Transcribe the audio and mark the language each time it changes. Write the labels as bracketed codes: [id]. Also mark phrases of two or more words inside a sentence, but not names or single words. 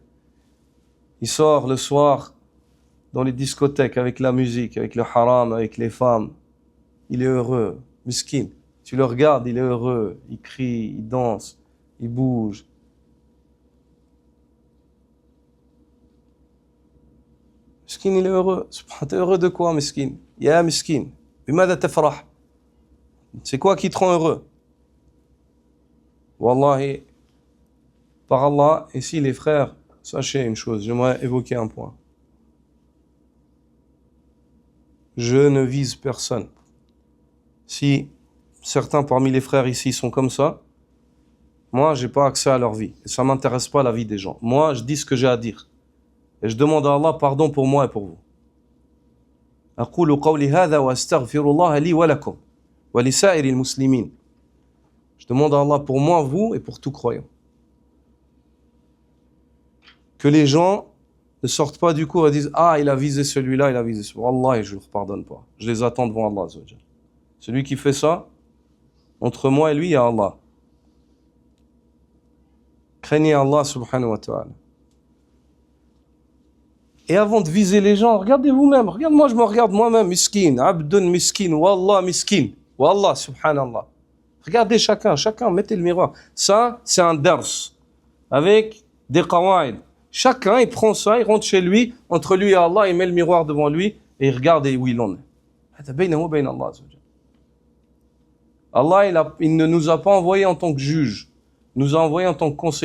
[fr] Il sort le soir dans les discothèques avec la musique, avec le haram, avec les femmes. Il est heureux, miskin. Tu le regardes, il est heureux. Il crie, il danse, il bouge. Miskin, il est heureux. T'es heureux de quoi, miskin? [ar] يا مسكين. بماذا تفرح. [fr] C'est quoi qui te rend heureux? Wallahi, par Allah, ici les frères, sachez une chose, j'aimerais évoquer un point. Je ne vise personne. Si certains parmi les frères ici sont comme ça, moi, je n'ai pas accès à leur vie. Et ça ne m'intéresse pas la vie des gens. Moi, je dis ce que j'ai à dire. Et je demande à Allah pardon pour moi et pour vous. [ar] أقول قولي هذا وأستغفر الله لي ولكم ولسائر المسلمين. [fr] Je demande à Allah pour moi, vous et pour tout croyant. Que les gens ne sortent pas du cours et disent « Ah, il a visé celui-là, il a visé celui-là. » Wallah, je ne leur pardonne pas. Je les attends devant Allah. Celui qui fait ça, entre moi et lui, il y a Allah. Craignez Allah [ar] سبحانه وتعالى. [fr] Et avant de viser les gens, regardez vous-même. Regarde-moi, je me regarde moi-même. [ar] مسكين، عبدٌ مسكين، والله مسكين. والله سبحان الله. [fr] Regardez chacun, mettez le miroir. Ça, c'est un dars avec des qawaid. Chacun, il prend ça, il rentre chez lui, entre lui et Allah, il met le miroir devant lui et il regarde où il en est. Allah, il ne nous a pas envoyés en tant que juge, il nous a envoyés en tant que conseiller.